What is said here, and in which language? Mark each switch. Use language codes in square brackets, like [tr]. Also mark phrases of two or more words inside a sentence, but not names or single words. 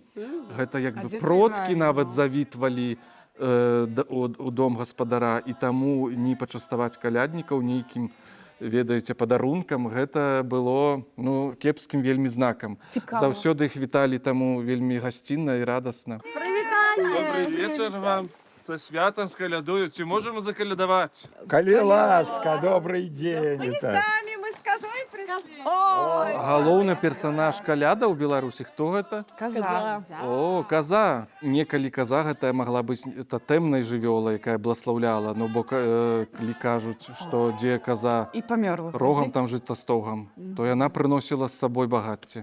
[be] Гэта як бы продкі нават завітвалі у дом гаспадара, і таму не пачаставаць каляднікаў нейкім, ведаеце, падарункам, гэта было кепскім вельмі знакам. Заўсёды іх віталі таму вельмі гасцінна і радасна. Добрый вечар вам. Са святам, з калядою. Ці можемо закалядаваць? Калі ласка, [ru] добрый день. Сами мы с козой пришли. [be] Галоўны персанаж каляда ў Беларусі. Хто гэта? Каза. О, каза. Некалі каза гэтая магла быць татэмнай жывёлай, якая бласлаўляла. Ну, бо калі кажуць, што дзе каза І памёрла. рогам там жытастогам, то яна прыносіла з сабой багацце.